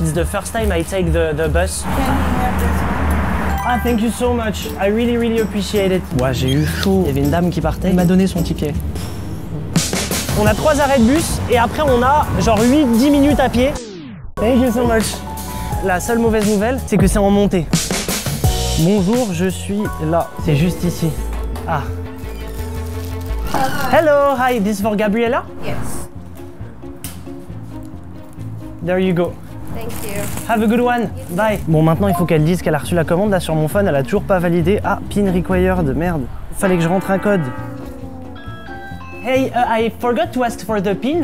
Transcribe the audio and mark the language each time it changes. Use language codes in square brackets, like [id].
[en] It's the first time I take the bus. Ah, thank you so much. I really, really appreciate it. [fr] Ouais, j'ai eu chaud. Il y avait une dame qui partait. Elle m'a donné son ticket. On a 3 arrêts de bus et après on a genre 8-10 minutes à pied. [en] Thank you so much. [fr] La seule mauvaise nouvelle, c'est que c'est en montée. Bonjour, je suis là. C'est juste ici. Ah. [en] Hello, hi, this is for Gabriella? Yes. There you go. Thank you. Have a good one. Bye. [fr] Bon, maintenant, il faut qu'elle dise qu'elle a reçu la commande. Là, sur mon phone, elle a toujours pas validé. Ah, [en] pin required. [fr] Merde. Fallait que je rentre un code. [en] Hey, I forgot to ask for the pin.